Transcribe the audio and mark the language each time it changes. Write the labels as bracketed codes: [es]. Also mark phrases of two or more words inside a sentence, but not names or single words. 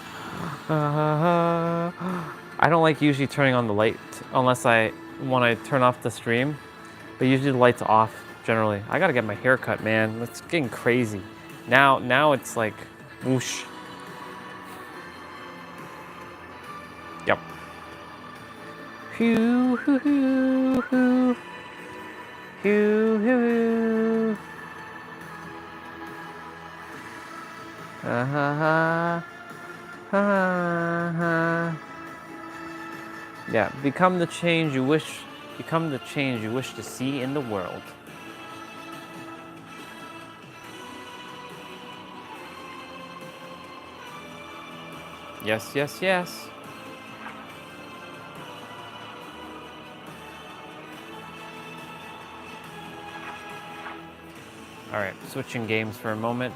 [en] I don't like usually turning on the light unless when I turn off the stream, but usually the light's off generally. I gotta get my hair cut, man. It's getting crazy. Now it's like whoosh. Yep. Hoo hoo hoo hoo. Hoo hoo hoo. Ha ha ha. Yeah, become the change you wish to see in the world. Yes, yes, yes. All right, switching games for a moment.